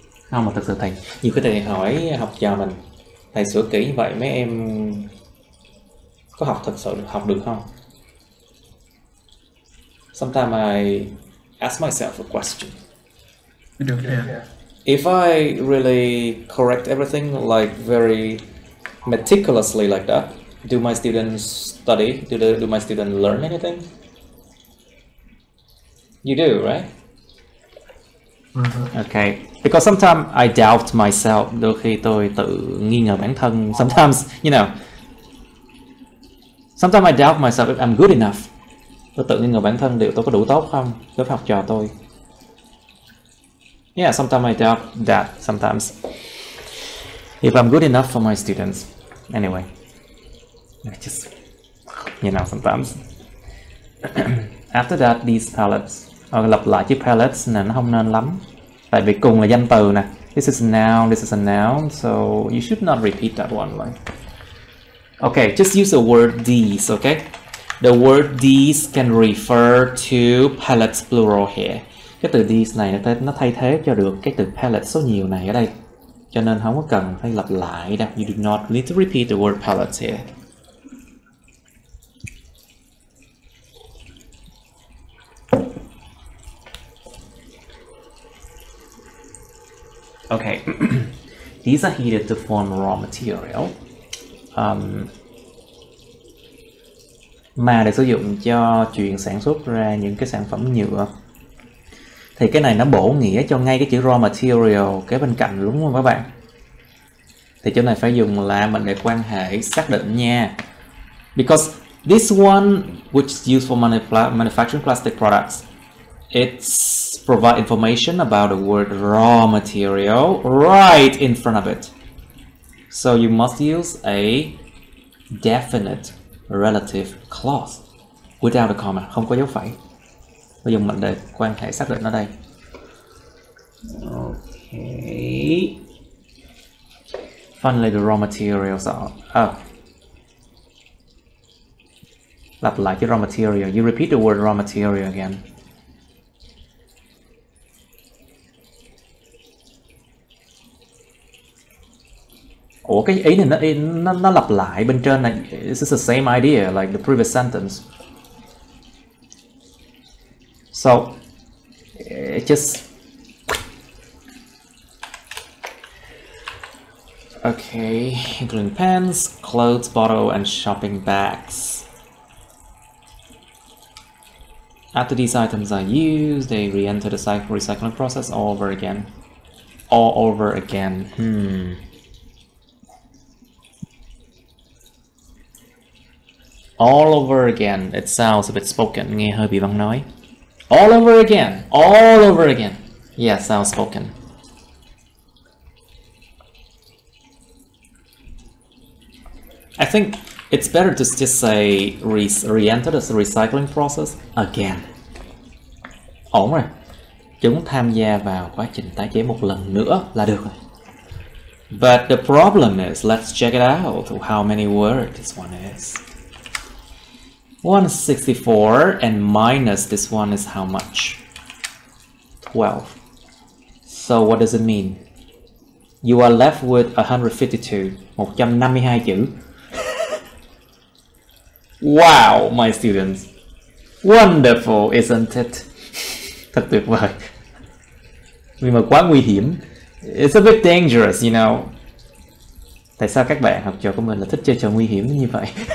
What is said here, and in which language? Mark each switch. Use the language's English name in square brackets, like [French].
[Vietnamese] Không, mà thực sự thầy, nhiều cái thầy hỏi học trò mình, thầy sửa kỹ như vậy mấy em có học thật sự học được không? [English] Sometimes I ask myself a question. [Vietnamese] Được, yeah. [English] If I really correct everything like very meticulously like that, do my students study? Do my students learn anything? You do, right? Okay. Because sometimes I doubt myself. [Vietnamese] Đôi khi tôi tự nghi ngờ bản thân. [English] Sometimes, you know, sometimes I doubt myself if I'm good enough. [Vietnamese] Tôi tự nghi ngờ bản thân liệu tôi có đủ tốt không đối với học trò tôi. [English] Yeah, sometimes I doubt that. Sometimes if I'm good enough for my students. Anyway, just, you know, sometimes. After that, these pellets. [Vietnamese] Lặp lại chữ pellets này nó không nên lắm. Tại vì cùng là danh từ nè. [English] This is a noun, this is a noun. So you should not repeat that one. Like. Okay, just use the word these, okay? The word these can refer to pellets plural here. [Vietnamese] Cái từ these này nó thay thế cho được cái từ pellets số nhiều này ở đây. Cho nên không có cần phải lặp lại đâu. [English] You do not need to repeat the word pellets here. Okay. These are heated to form raw material. [Vietnamese] Mà để sử dụng cho chuyện sản xuất ra những cái sản phẩm nhựa. Thì cái này nó bổ nghĩa cho ngay cái chữ raw material kế bên cạnh, đúng không các bạn? Thì chỗ này phải dùng là mình để quan hệ xác định nha. [English] Because this one, which is used for manufacturing plastic products, it's provide information about the word raw material right in front of it. So you must use a definite relative clause without a comma, [Vietnamese] không có dấu phẩy. Tôi dùng mệnh đề quan hệ xác định ở đây. Okay. [English] Finally, the raw materials are. [Vietnamese] Lặp lại cái [English] raw material. You repeat the word raw material again. [Vietnamese] Ủa, cái ý này nó lặp lại bên trên này. [English] This is the same idea like the previous sentence. So just okay, including pens, clothes, bottle, and shopping bags. After these items are used, they re-enter the recycling process all over again. All over again. All over again. It sounds a bit spoken. [Vietnamese] Nghe hơi bị văn nói. [English] All over again. All over again. Yeah, sounds spoken. I think it's better to just say re-enter the recycling process again. [Vietnamese] Ổn rồi. Chúng tham gia vào quá trình tái chế một lần nữa là được rồi. [English] But the problem is, let's check it out. How many words this one is. 164 and minus this one is how much? 12. So what does it mean? You are left with 152. [Vietnamese] 152 chữ. [English] Wow, my students. Wonderful, isn't it? [Vietnamese] Thật tuyệt vời. Nhưng mà quá nguy hiểm. [English] It's a bit dangerous, you know. [Vietnamese] Tại sao các bạn học trò của mình là thích chơi trò nguy hiểm như vậy?